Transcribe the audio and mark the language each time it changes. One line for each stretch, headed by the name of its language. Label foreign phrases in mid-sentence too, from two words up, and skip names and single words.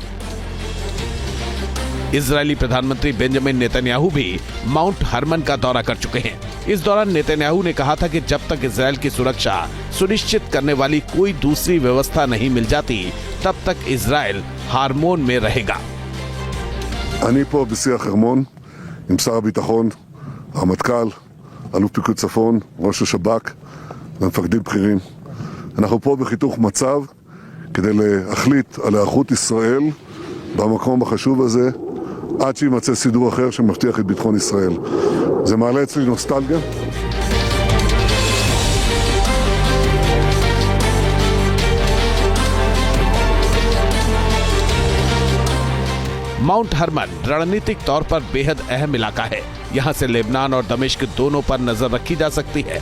Hindi: इजरायली प्रधानमंत्री बेंजामिन नेतन्याहू भी माउंट हरमन का दौरा कर चुके हैं। इस दौरान नेतन्याहू ने कहा था कि जब तक इजरायल की सुरक्षा सुनिश्चित करने वाली कोई दूसरी व्यवस्था नहीं मिल जाती, तब तक इजरायल हारमोन में रहेगा।
Hebrew: אני פה בשיא החרמון עם שר הביטחון, הרמטכ"ל, אלוף פיקוד צפון, ראש השב"כ ומפקדים בכירים. אנחנו פה בחיתוך מצב כדי להחליט על היערכות ישראל במקום החשוב הזה עד שימצא סידור אחר שמבטיח את ביטחון ישראל. זה מעלה אצלי נוסטלגיה.
Hindi: माउंट हरमन रणनीतिक तौर पर बेहद अहम इलाका है। यहाँ से लेबनान और दमिश्क दोनों पर नजर रखी जा सकती है।